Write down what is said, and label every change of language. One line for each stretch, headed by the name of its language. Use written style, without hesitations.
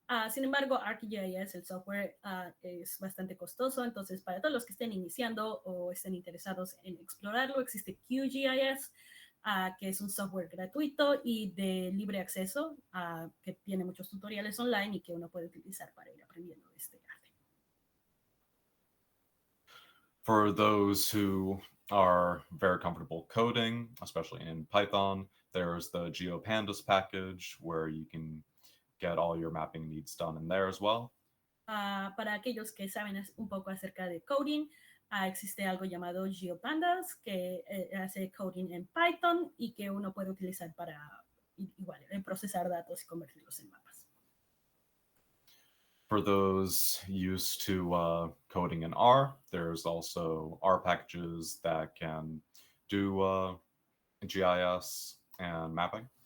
Spanish: Sin embargo, ArcGIS, el software, es bastante costoso, entonces para todos los que estén iniciando o estén interesados en explorarlo, existe QGIS, que es un software gratuito y de libre acceso, que tiene muchos tutoriales online y que uno puede utilizar para ir aprendiendo este arte.
English: For those who are very comfortable coding, especially in Python, there's the GeoPandas package where you can get all your mapping needs done in there as well.
Spanish: Para aquellos que saben un poco acerca de coding, existe algo llamado GeoPandas que hace coding en Python y que uno puede utilizar para procesar datos y convertirlos en mapas.
English: For those used to coding in R, there's also R packages that can do GIS and mapping.